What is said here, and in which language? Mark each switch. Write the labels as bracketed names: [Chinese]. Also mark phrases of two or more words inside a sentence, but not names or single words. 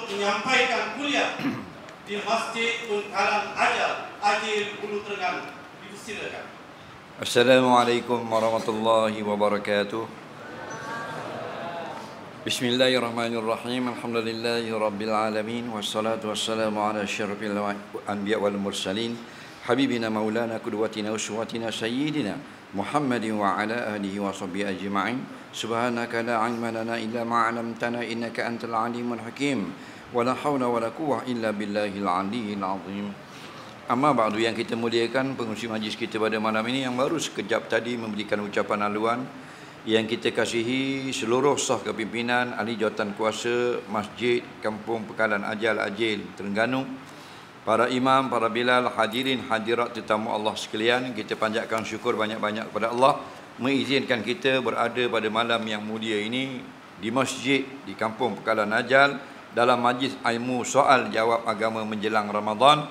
[Malay] menyampaikan kuliah di Masjid Unkalan Ajil Ulu Terengganu. Dipersilakan. [Arabic] السلام عليكم ورحمة الله وبركاته. بسم الله الرحمن الرحيم. الحمد لله رب العالمين والصلاة والسلام على أشرف الأنبياء والمرسلين. حبيبنا مولانا قدوتنا أسوتنا سيدنا محمد وعلى آله وصحبه أجمعين. سبحانك لا علم لنا إلا ما علمتنا إنك أنت العليم الحكيم. ولا حول ولا قوة إلا بالله العلي العظيم. أما بعد, [Malay] yang kita muliakan pengurusi majlis kita pada malam ini, yang baru sekejap tadi memberikan ucapan haluan, yang kita kasihi seluruh sah kepimpinan ahli jawatan kuasa Masjid Kampung Pekalan Ajil Terengganu, para imam, para bilal, hadirin hadirat tetamu Allah sekalian, kita panjatkan syukur banyak-banyak kepada Allah mengizinkan kita berada pada malam yang mulia ini di masjid di Kampung Pekalan Ajil dalam majlis ilmu soal jawab agama menjelang Ramadan.